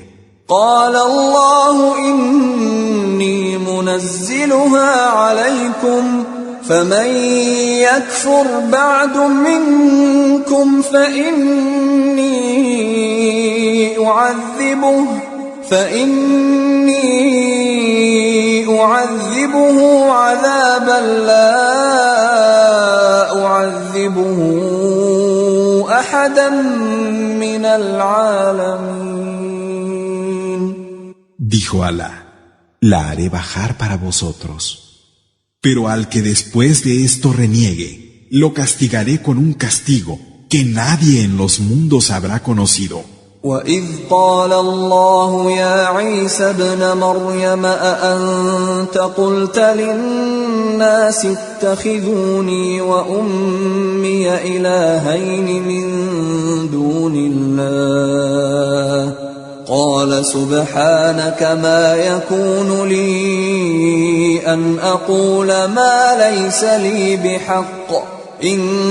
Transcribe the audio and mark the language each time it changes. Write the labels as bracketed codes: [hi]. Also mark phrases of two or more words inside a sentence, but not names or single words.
[ar] قال الله إني منزلها عليكم فمن يكفر بعد منكم فإني أعذبه عذابا لا أعذبه أحدا من العالمين. [es] Dijo Alá, la haré bajar para vosotros. Pero al que después de esto reniegue, lo castigaré con un castigo que nadie en los mundos habrá conocido. [ar] وَإِذْ قَالَ اللَّهُ يَا عِيسَى ابْنَ مَرْيَمَ أَأَنْتَ قُلْتَ لِلنَّاسِ اتَّخِذُونِي وَأُمِّيَ إِلَٰهَيْنِ مِن دُونِ اللَّهِ قال سبحانك ما يكون لي أن أقول ما ليس لي بحق إن